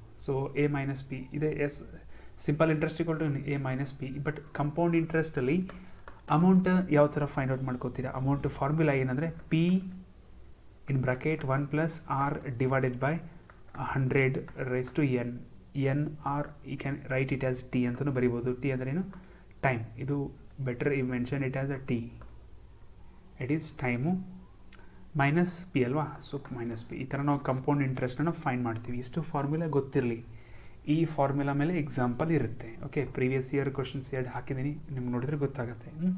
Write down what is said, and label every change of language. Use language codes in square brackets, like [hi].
[kn] So A minus P ಇದೆ, S simple interest equal to A minus P. But compound ಇಂಟ್ರೆಸ್ಟಲ್ಲಿ amount ಯಾವ ಥರ find out ಮಾಡ್ಕೋತೀರಾ, amount formula ಏನಂದರೆ [en] P in bracket 1 plus R divided by 100 raised to n. R you can write it as T [kn] ಅಂತಲೂ ಬರಿಬೋದು. T ಅಂದರೆ ಏನು, time. [en] ಇದು better you mention it as a T, it is time, minus P ಅಲ್ವಾ. [kn] So minus P, ಈ ಥರ ನಾವು compound ಇಂಟ್ರೆಸ್ಟನ್ನು find ಮಾಡ್ತೀವಿ. ಇಷ್ಟು ಫಾರ್ಮುಲಾ ಗೊತ್ತಿರಲಿ. ಈ ಫಾರ್ಮುಲಾ ಮೇಲೆ ಎಕ್ಸಾಂಪಲ್ ಇರುತ್ತೆ. ಓಕೆ, ಪ್ರೀವಿಯಸ್ ಇಯರ್ ಕ್ವಶನ್ಸ್ ಎರಡು ಹಾಕಿದ್ದೀನಿ, ನಿಮ್ಗೆ ನೋಡಿದ್ರೆ ಗೊತ್ತಾಗುತ್ತೆ.